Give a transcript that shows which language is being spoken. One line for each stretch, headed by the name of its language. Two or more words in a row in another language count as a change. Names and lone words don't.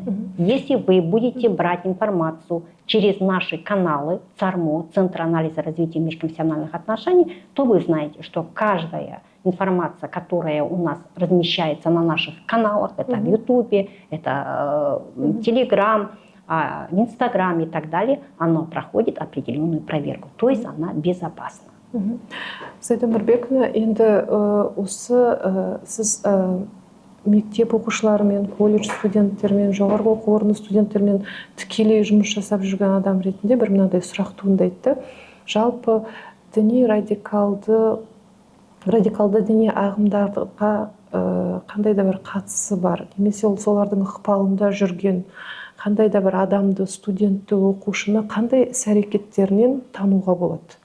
Russian: Если вы будете брать информацию через наши каналы ЦАРМО, Центр анализа развития межконфессиональных отношений, то вы знаете, что каждая информация, которая у нас размещается на наших каналах, это в Ютубе, это Телеграм, в Инстаграме и так далее, она проходит определенную проверку, то есть она безопасна.
Kazakh: Зайда Нұрбековна, енді сіз мектеп оқушыларымен, колледж студенттермен, жоғарғы оқу орны студенттермен тікелей жұмыс жасап жүрген адам ретінде бір мынандай сұрақ туындайды. Жалпы діни радикалды діни ағымдарға қандай да бір қатысы бар, немесе солардың ықпалында жүрген қандай да бір адамды, студентті, оқушыны қандай іс-әрекеттерінен тануға болады?